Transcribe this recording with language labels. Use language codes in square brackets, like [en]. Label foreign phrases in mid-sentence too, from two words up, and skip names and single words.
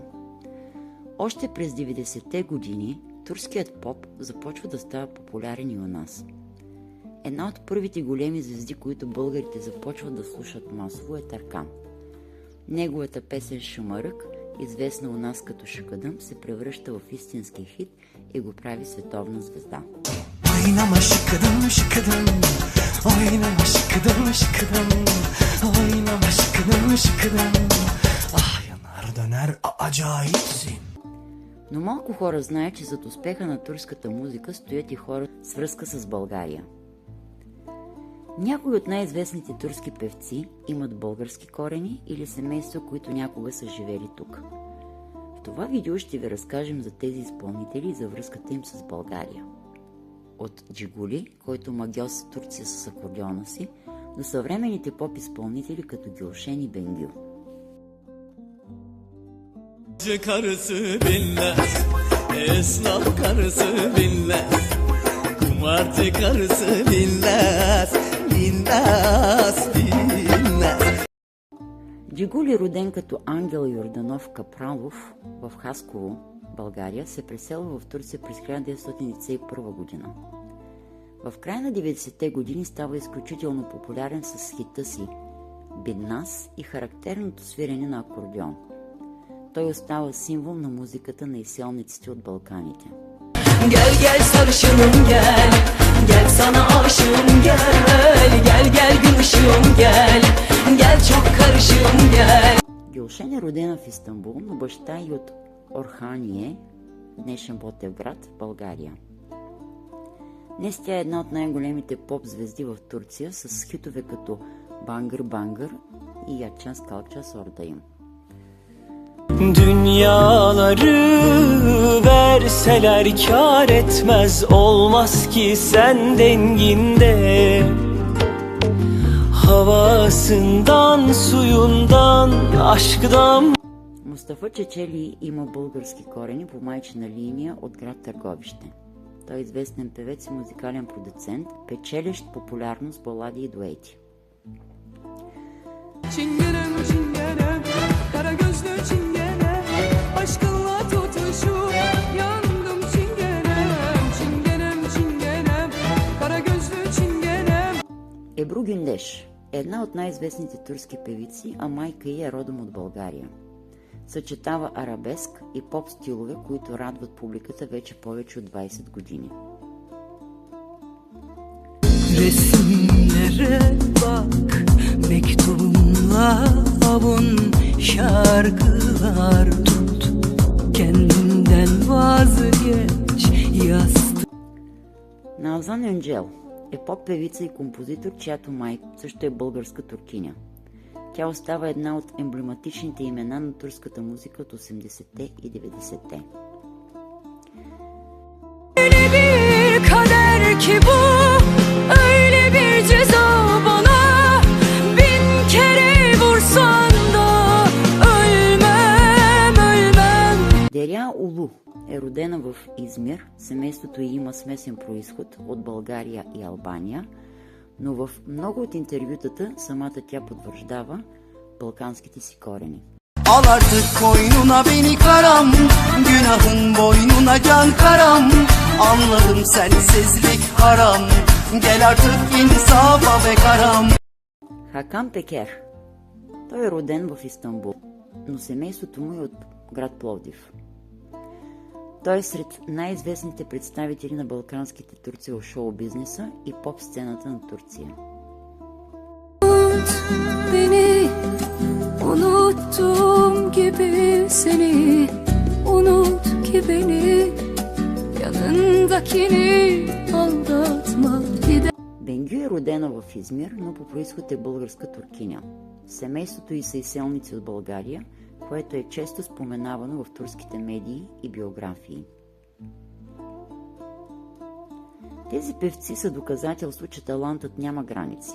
[bg] Още през 90-те години турският поп започва да става популярен и у нас. Една от първите големи звезди, които българите започват да слушат масово, е Таркан. Неговата песен "Шамарък", известна у нас като "Шакадъм", се превръща в истински хит и го прави световна звезда. [tr] Oynama şıkıdım şıkıdım, oynama şıkıdım şıkıdım, oynama şıkıdım şıkıdım. Ah yanar döner acayipsin. [bg] Но малко хора знаят, че зад успеха на турската музика стоят и хора с връзка с България. Някои от най-известните турски певци имат български корени или семейства, които някога са живели тук. В това видео ще ви разкажем за тези изпълнители и за връзката им с България. От Джигули, който магьоса Турция с акордеона си, до съвременните поп-изпълнители като Гюлшен и Бенгю. [tr] Karısı bilmez, esnaf karısı bilmez, kumarcı karısı bilmez, bilmez, bilmez. [bg] Джигули, роден като Ангел Йорданов Капралов в Хасково, България, се преселва в Турция през 1991 година. В края на 90-те години става изключително популярен с хита си "Бидназ" и характерното свирене на акордеон. Той остава символ на музиката на изселниците от Балканите. [tr] Gel gel sarışınım gel, gel sana aşığım gel, gel gel gün ışığım gel, gel çok karışığım gel. [bg] Гюлшен е родена в Истанбул, но баща и от Орхание, днешен Ботевград, България. Днес тя е една от най-големите поп-звезди в Турция с хитове като "Bangır Bangır" и "Ячан Калчас Ордayım". [tr] Dünyaları verseler kâr etmez, olmaz ki sen denginde. Havasından, suyundan, aşkdan. [bg] Мустафа Чечели има български корени по майчина линия от град Търговище. Той е известен певец и музикален продуцент, печелещ популярност с балади и дуети. [tr] Çingenem çingenem, kara gözlü çingenem, aşkınla tutuşup yandım çingenem, çingenem çingenem, kara gözlü çingenem. [bg] Ебру Гюндеш е една от най-известните турски певици, а майка ѝ е родом от България. Съчетава арабеск и поп стилове, които радват публиката вече повече от 20 години. [tr] Resimlere bak, mektubunla avun, şarkılar tut, kendinden vazgeç, yastık. [bg] Навзан Юнджел е поп-певица и композитор, чиято майка също е българска туркиня. Тя остава една от емблематичните имена на турската музика от 80-те и 90-те. [tr] Öyle bir kader ki bu, öyle bir ceza bana, bin kere vursan da ölmem, ölmem. [bg] Деря Улу е родена в Измир, семейството ѝ има смесен происход от България и Албания, но в много от интервютата самата тя потвърждава балканските си корени. [tr] Al artık koynuna beni karam, günahın boynuna can karam. Anladım sensizlik haram, gel artık insafa be karam. [bg] Хакан Пекер. Той е роден в Истанбул, но семейството му е от град Пловдив. Той е сред най-известните представители на балканските турци в шоу-бизнеса и поп-сцената на Турция. [tr] Beni unuttum gibi seni, unut ki beni, yanındakini aldat. [bg] родена в Измир, но по произход е българска туркиня. Семейството ѝ са изселници от България, което е често споменавано в турските медии и биографии. Тези певци са доказателство, че талантът няма граници.